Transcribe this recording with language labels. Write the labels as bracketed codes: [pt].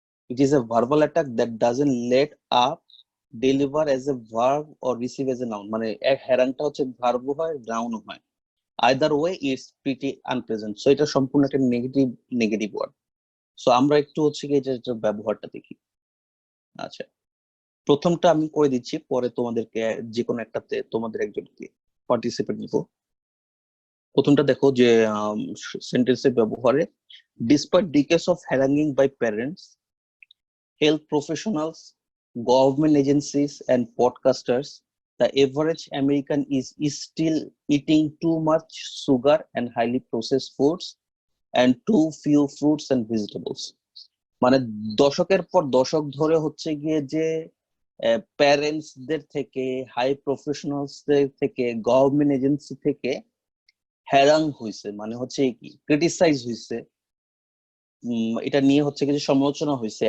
[en] It is a verbal attack that doesn't let up, deliver as a verb or receive as a noun. [bn] মানে হ্যারাংটা হচ্ছে verb হয়, নাউনও হয়, [en] either way it's pretty unpleasant. [bn] So এটা সম্পূর্ণ একটা negative word. So আমরা একটু হচ্ছে কি এটার ব্যবহারটা দেখি। আচ্ছা, প্রথমটা আমি করে দিচ্ছি, পরে তোমাদেরকে যে কোনো একটাতে তোমাদের একজনকে পার্টিসিপেট নিব। প্রথমটা দেখো যে সেন্টেন্সের ব্যবহারে, [en] Despite decades of haranguing by parents, health professionals, government agencies, and podcasters, the average American is still eating too much sugar and highly processed foods and too few fruits and vegetables. [bn] মানে দশকের পর দশক ধরে হচ্ছে গিয়ে যে প্যারেন্টসদের থেকে, হাই প্রফেশনালসদের থেকে, গভর্নমেন্ট এজেন্সি থেকে হ্যারাং হয়েছে, মানে হচ্ছে কি ক্রিটিসাইজ হয়েছে, এটা নিয়ে হচ্ছে কিছু সমালোচনা হয়েছে।